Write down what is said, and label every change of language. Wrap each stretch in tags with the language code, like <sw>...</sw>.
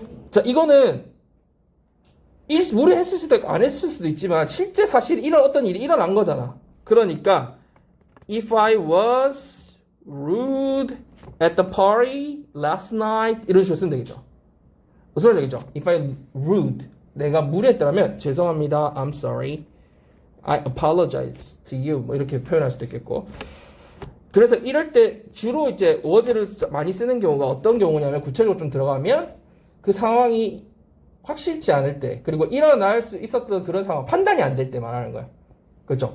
<ko>자, 이거는 무례했을 수도 있고 안 했을 수도 있지만 실제 사실 이런 어떤 일이 일어난 거잖아. 그러니까</ko> <en>If I was rude at the party last night</en> <ko>이런 식으로 쓰면 되겠죠. 무슨 말이죠?</ko> <en>If I rude</en> <ko>내가 무례했다면 죄송합니다.</ko> <en>I'm sorry. I apologize to you.</en> <ko>뭐 이렇게 표현할 수도 있겠고. 그래서 이럴 때 주로 이제 was를 많이 쓰는 경우가 어떤 경우냐면 구체적으로 좀 들어가면 그 상황이 확실치 않을 때 그리고 일어날 수 있었던 그런 상황 판단이 안 될 때 말하는 거야. 그렇죠?</ko>